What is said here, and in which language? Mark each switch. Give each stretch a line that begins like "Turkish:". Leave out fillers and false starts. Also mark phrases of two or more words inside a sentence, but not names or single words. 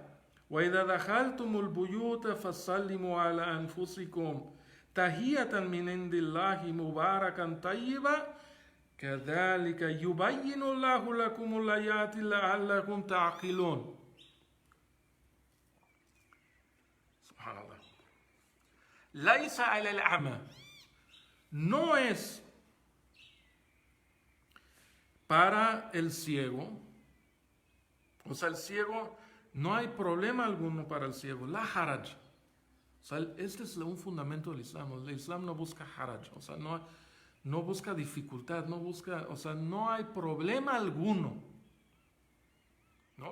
Arabic: وإذا دخلتم البيوت فسلموا على أنفسكم تحية من عند الله مباركا طيبا كذلك يبين الله لكم الآيات لعلكم تعقلون. سبحان الله. ليس على الأعمى,
Spanish: no es para el ciego, o sea, el ciego, no hay problema alguno para el ciego,
Arabic: لا حرج.
Spanish: O sea, este es un fundamento del Islam. El Islam no busca haraj, o sea, no busca dificultad, no busca, o sea, no hay problema alguno, ¿no?